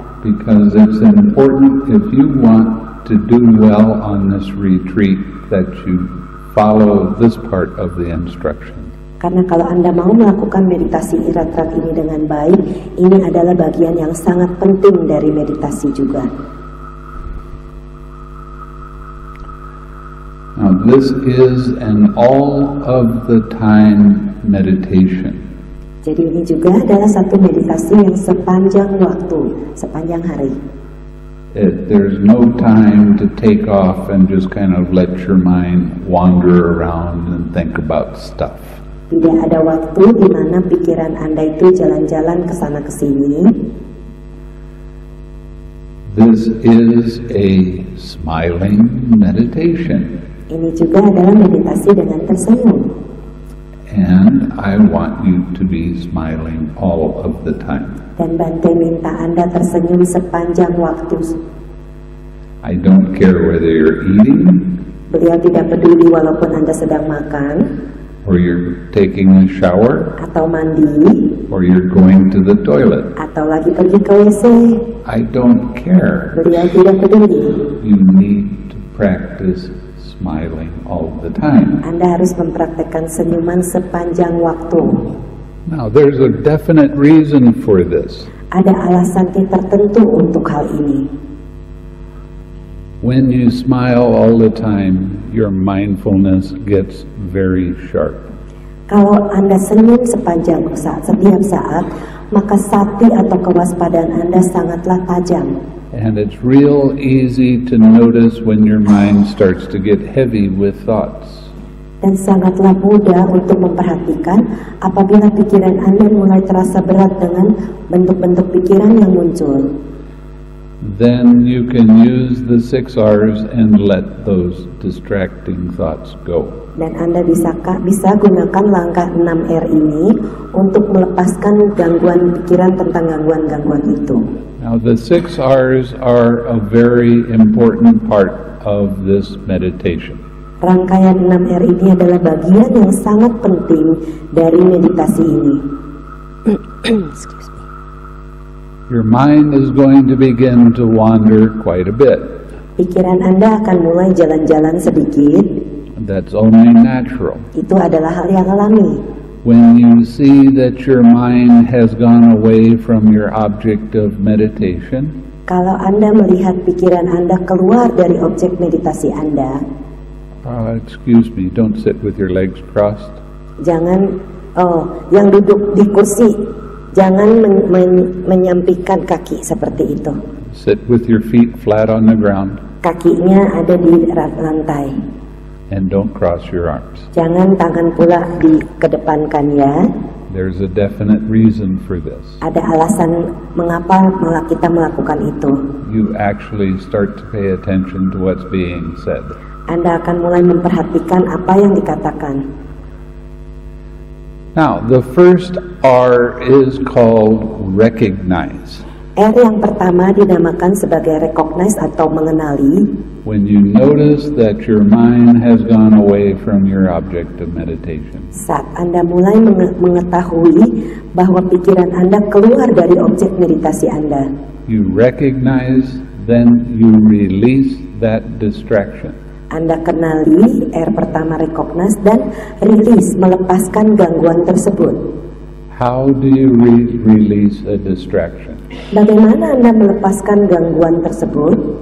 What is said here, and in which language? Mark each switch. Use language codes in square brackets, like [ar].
[en] Because it's important if you want to do well on this retreat that you follow this part of the instruction. [id] Karena kalau Anda mau melakukan meditasi irat-irat ini dengan baik, ini adalah bagian yang sangat penting dari meditasi juga. [en] Now this is an all of the time meditation. [id] Jadi ini juga adalah satu meditasi yang sepanjang waktu, sepanjang hari. [en] There's no time to take off and just kind of let your mind wander around and think about stuff. [id] Tidak ada waktu di mana pikiran Anda itu jalan-jalan ke sana ke sini. [en] This is a smiling meditation. [id] Ini juga adalah meditasi dengan tersenyum. [en] And I want you to be smiling all of the time. [id] Dan Bante minta Anda tersenyum sepanjang waktu. [en] I don't care whether you're eating, [id] Beliau tidak peduli walaupun Anda sedang makan, [en] or you're taking a shower, [id] atau mandi, [en] or you're going to the toilet. [id] atau lagi pergi ke WC. [en] I don't care. [id] Beliau tidak peduli. [en] You need to practice smiling all the time. [id] Anda harus mempraktekkan senyuman sepanjang waktu. [en] Now, there's a definite reason for this. [id] Ada alasan tertentu untuk hal ini. [en] When you smile all the time, your mindfulness gets very sharp. [id] Kalau Anda senyum sepanjang setiap saat, maka sati atau kewaspadaan Anda sangatlah tajam. [en] And it's real easy to notice when your mind starts to get heavy with thoughts. [id] Dan sangatlah mudah untuk memperhatikan apabila pikiran Anda mulai terasa berat dengan bentuk-bentuk pikiran yang muncul. [en] Then you can use the 6 R's and let those distracting thoughts go. [id] Dan Anda bisa gunakan langkah 6R ini untuk melepaskan gangguan pikiran tentang gangguan-gangguan itu. [en] Now the 6 R's are a very important part of this meditation. [id] Rangkaian 6R ini adalah bagian yang sangat penting dari meditasi ini. [en] Excuse me. Your mind is going to begin to wander quite a bit. [id] Pikiran Anda akan mulai jalan-jalan sedikit. [en] That's only natural. [id] Itu adalah hal yang alami. [en] When you see that your mind has gone away from your object of meditation, [id] kalau Anda melihat pikiran Anda keluar dari objek meditasi Anda, [en] excuse me, don't sit with your legs crossed. [id] Jangan, yang duduk di kursi, jangan menyampingkan kaki seperti itu. [en] Sit with your feet flat on the ground. [id] Kakinya ada di lantai. [en] And don't cross your arms. [id] Jangan tangan pula dikedepankan ya. [en] There's a definite reason for this. [id] Ada alasan mengapa kita melakukan itu. [en] You actually start to pay attention to what's being said. [id] Anda akan mulai memperhatikan apa yang dikatakan. [en] Now, the first R is called recognize. [id] R yang pertama dinamakan sebagai recognize atau mengenali. [en] when you notice that your mind has gone away from your object of meditation. [id] Saat Anda mulai mengetahui bahwa pikiran Anda keluar dari objek meditasi Anda, [en] You recognize, then you release that distraction. [id] Anda kenali, pertama recognize dan release, melepaskan gangguan tersebut. [en] How do you release a distraction? [id] Bagaimana Anda melepaskan gangguan tersebut?